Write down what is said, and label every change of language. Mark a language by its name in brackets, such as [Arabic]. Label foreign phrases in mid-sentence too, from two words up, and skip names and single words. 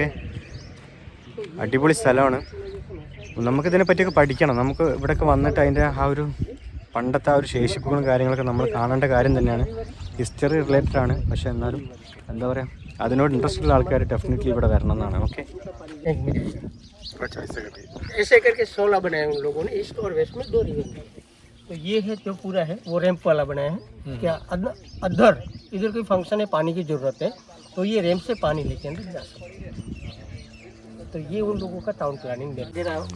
[Malayalam] അടിപൊളി സ്ഥലമാണ്. നമുക്കിതിനെ പറ്റിയൊക്കെ പഠിക്കണം. നമുക്ക് ഇവിടെയൊക്കെ വന്നിട്ട് അതിൻ്റെ ആ ഒരു പണ്ടത്തെ ആ ഒരു ശേഷിപ്പുകളും കാര്യങ്ങളൊക്കെ നമ്മൾ കാണേണ്ട കാര്യം തന്നെയാണ്. [English] history related [Malayalam] ആണ്. പക്ഷേ എന്നാലും അതിനോട് ഇൻട്രസ്റ്റ് ഉള്ള ആൾക്കാർ ഡെഫിനറ്റ്ലി ഇവിടെ വരണം എന്നാണ്. ഓക്കെ, [Hindi] ऐसे करके 16 बनाए उन लोगों ने, ईस्ट और वेस्ट में 2 रिवर है। तो ये है जो पूरा है वो रैंप वाला बनाया है। क्या अदर इधर कोई फंक्शन है, पानी की जरूरत है, तो ये रैंप से पानी लेके अंदर जा सकते हैं। तो ये उन लोगों का [English] town planning [Hindi] दे रहा है।